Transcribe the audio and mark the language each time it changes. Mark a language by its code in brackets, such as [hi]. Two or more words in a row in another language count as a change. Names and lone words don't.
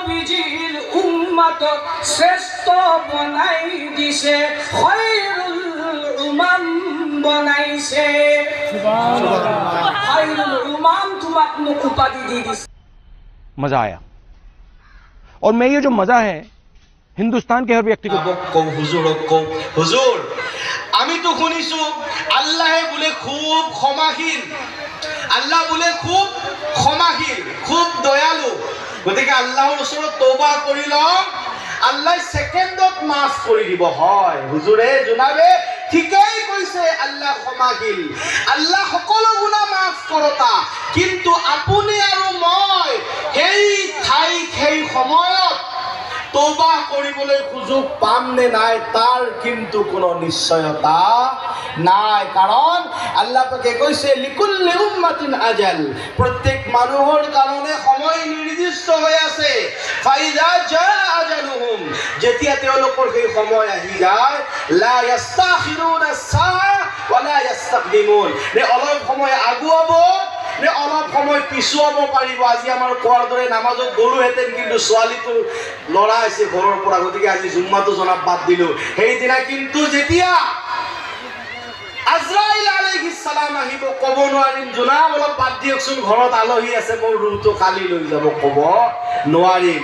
[rkt] নবীজির উম্মতক শ্রেষ্ঠ বনাই দিছে, [ar] خير الأمم [rkt] বনাইছে। সুবহানাল্লাহ। [ar] خير الأمم [rkt] তোমাক মোক উপাধি দি দিছে। [hi] मजा आया और मैं ये जो मजा है हिंदुस्तान के हर व्यक्ति को [rkt] হুজুর আমি তো শুনিছো আল্লাহে বলে খুব ক্ষমাশীল, আল্লাহ বলে খুব ক্ষমাশীল, খুব দয়ালু। [as] গতিকে আল্লাহৰ ওচৰত তওবা কৰি লওঁ, আল্লাহ সেকেন্ডত মাফ কৰি দিব। হয় হুজুৰে জনাবে ঠিকই কৈছে, আল্লাহ ক্ষমাশীল, আল্লাহ সকলো গুনাহ মাফ কৰতা। কিন্তু আপুনি আৰু মই সেই ঠাইত সেই সময়ত তওবা কৰিবলৈ সুযোগ পাম নে নাই তাৰ কিন্তু কোনো নিশ্চয়তা নাই। কাৰণ আল্লাহ পাকে কৈছে [ar] لكل أمة أجل, [as] প্ৰত্যেক মানুহৰ কাৰণে সময় নিৰ্দিষ্ট হৈ আছে। [ar] فإذا جاء أجلهم, [as] যেতিয়া তেওঁলোকৰ সেই সময় আহি যায়, [ar] لا يستأخرون ساعة ولا يستقدمون, [as] নে অলপ সময় আগুৱাব নে অলপ সময় পিছুৱাব পাৰিব। আজি আমাৰ কোৱাৰ দৰে নামাজত গলোহেঁতেন, কিন্তু ছোৱালীটো লৰা আছে ঘৰৰ পৰা, গতিকে আজি জুম্মাটো জনাব বাদ দিলো। সেইদিনা কিন্তু যেতিয়া আজৰাইল [ar] عليه السلام [as] আহিব, ক'ব নোৱাৰিম জনাব অলপ বাদ দিয়কচোন, ঘৰত আলহী আছে, মোৰ ৰুহটো কালি লৈ যাব, ক'ব নোৱাৰিম।